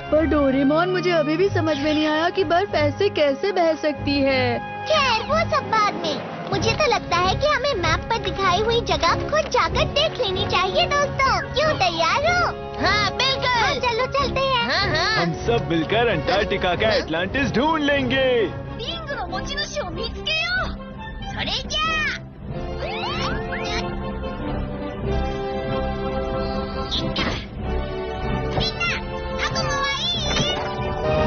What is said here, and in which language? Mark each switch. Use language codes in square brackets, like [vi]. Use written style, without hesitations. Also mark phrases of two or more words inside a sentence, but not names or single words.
[hi] पर डोरेमोन, मुझे अभी भी समझ में नहीं आया कि बर्फ ऐसे कैसे बह सकती है। खैर वो सब बाद में। मुझे तो लगता है कि हमें मैप पर दिखाई हुई जगह खुद जाकर देख लेनी चाहिए दोस्तों। क्यों, तैयार हो? हाँ बिल्कुल। चलो चलते हैं। हाँ। हम सब मिलकर अंटार्कटिका का अटलांटिस ढूंढ लेंगे। [ja] 持ち主を見つけよう。それじゃあ。みんな、覚悟はいい？